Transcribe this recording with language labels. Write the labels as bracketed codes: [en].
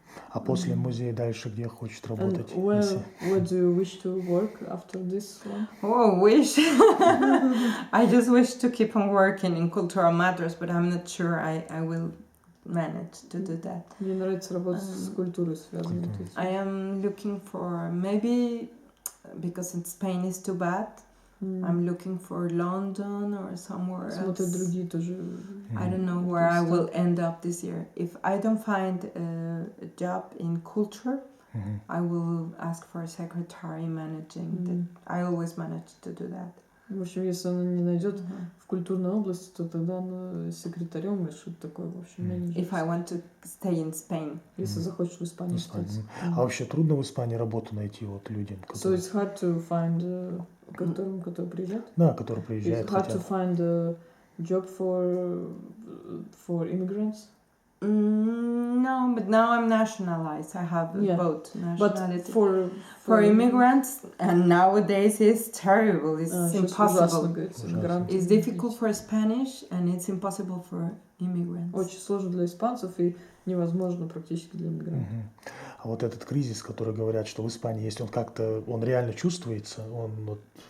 [ru] А после музея дальше где хочет работать? [en] Where do you wish to work after this one? Oh, wish! I just wish to keep on working in cultural matters, but I'm not sure I will manage to do that. [ru] Мне нравится работать с культурой связанной. [en] I am looking for maybe, because in Spain is too bad, I'm looking for London or somewhere [ru] Смотрят [en] else. [ru] другие тоже. [en] I don't know where I will end up this year. If I don't find a job in culture, I will ask for a secretary managing. I always manage to do that. [ru] В общем, если она не найдет в культурной области, то тогда она секретарем или что-то такое, в общем, менеджер. [en] If I want to stay in Spain. [ru] Если захочешь в Испании остаться. А вообще трудно в Испании работу найти вот людям, [en] So it's hard to find, [ru] которые приезжают? Да, которые приезжают. [en] It's hard to find a job for immigrants? No, but now I'm nationalized. I have both nationality. But for immigrants, and nowadays it's terrible. It's impossible. It's difficult for Spanish, and it's impossible for immigrants. [ru] Очень сложно для испанцев и невозможно практически для иммигрантов. А вот этот кризис, который говорят, что в Испании, если он как-то, он реально чувствуется, он вот...